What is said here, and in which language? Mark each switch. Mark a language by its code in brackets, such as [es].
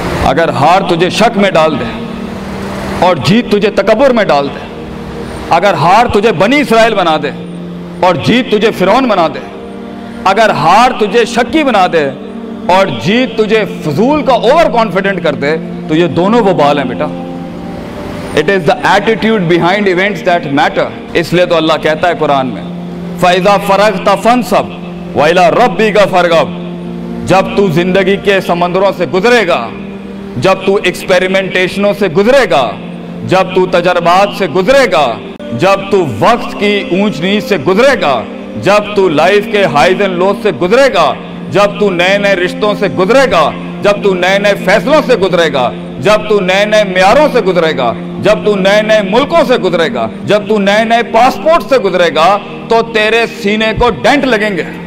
[ur] اگر ہار تجھے شک میں ڈال دے اور جیت تجھے تکبر میں ڈال دے، اگر ہار تجھے بنی اسرائیل بنا دے اور جیت تجھے فرعون بنا دے، اگر ہار تجھے شکی بنا دے اور جیت تجھے فضول کا اوور کانفیڈنٹ کر دے، تو یہ دونوں وبال ہیں بیٹا. [en] It is the attitude behind events that matter. [ur] اس لیے تو اللہ کہتا ہے قرآن میں [ar] فَإِذَا فَرَغْتَ فَانْصَبْ وَإِلَىٰ رَبِّكَ فَارْغَب. [ur] جب تو زندگی کے سمندروں سے گزرے گا، جب تو ایکسپیریمنٹیشنوں سے گزرے گا، جب تو تجربات سے گزرے گا، جب تو وقت کی اونچ نیچ سے گزرے گا، جب تو لائف کے ہائیز اینڈ لوز سے گزرے گا، جب تو نئے نئے رشتوں سے گزرے گا، جب تو نئے نئے فیصلوں سے گزرے گا، جب تو نئے نئے معیاروں سے گزرے گا، جب تو نئے نئے ملکوں سے گزرے گا، جب تو نئے نئے پاسپورٹ سے گزرے گا، تو تیرے سینے کو ڈینٹ لگیں گے.